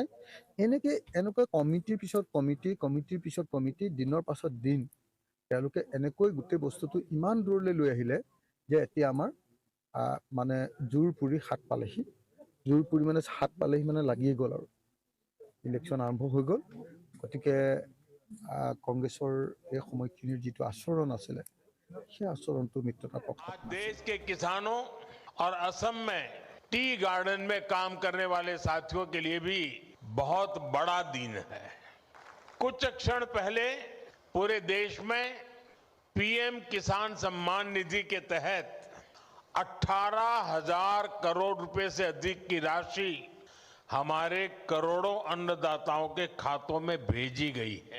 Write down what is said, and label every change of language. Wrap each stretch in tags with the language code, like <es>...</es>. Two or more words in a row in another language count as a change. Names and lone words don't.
<as>এনেকৈ কমিটিৰ পিছত কমিটিৰ পিছত কমিটি, দিনৰ পাছত দিন তেওঁলোকে এনেকৈ গোটেই বস্তুটো ইমান দূৰলৈ লৈ আহিলে যে এতিয়া আমাৰ মানে জোৰ পুৰি হাত পালেহি। জোৰ পুৰি মানে হাত পালেহি মানে লাগিয়ে গ'ল আৰু ইলেকশ্যন আৰম্ভ হৈ গ'ল। গতিকে কংগ্ৰেছৰ এই সময়খিনিৰ যিটো আচৰণ আছিলে সেই আচৰণটো মিত্ৰতা পক্ষত</as> <hi>आज देश के किसानों और असम में</hi> <en>tea garden</en> <hi>में काम करने वाले साथियों के लिए भी बहुत बड़ा दिन है। कुछ क्षण पहले पूरे देश में पीएम किसान सम्मान निधि के तहत 18,000 करोड़ रुपए से अधिक की राशि हमारे करोड़ों अन्नदाताओं के खातों में भेजी गई है।</hi>